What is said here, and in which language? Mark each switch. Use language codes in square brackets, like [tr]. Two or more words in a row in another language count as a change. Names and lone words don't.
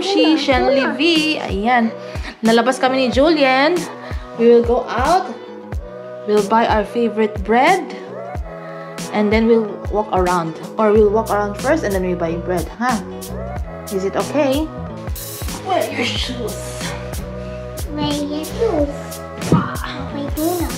[tl] Livy, Shen Livy. Ayan. Nalabas kami ni Julian. [en] We will go out. We'll buy our favorite bread. And then we'll walk around. Or we'll walk around first and then we buy bread. Huh? Is it okay? Wear your shoes. Wear your shoes. [tl] May donut.